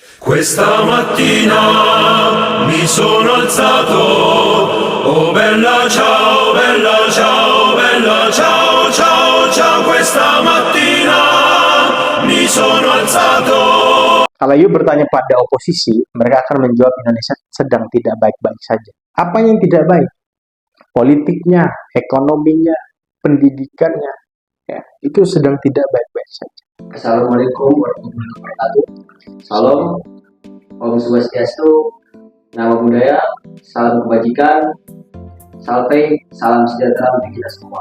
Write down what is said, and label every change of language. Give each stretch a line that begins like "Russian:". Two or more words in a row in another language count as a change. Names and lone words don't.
Italian: Questa mattina mi sono alzato, oh bella ciao, bella ciao, bella ciao, ciao, ciao. Questa mattina mi sono alzato.
Indonesian: Kalau you bertanya pada oposisi, mereka akan menjawab Indonesia sedang tidak baik-baik saja. Apa yang tidak baik? Politiknya, ekonominya, pendidikannya, ya, itu sedang tidak baik-baik saja.
Arabic: السلام عليكم ورحمة الله وبركاته.
Indonesian: Salam, Om Swastiastu, Nama Budaya, salam kebajikan, salam sejahtera untuk kita semua.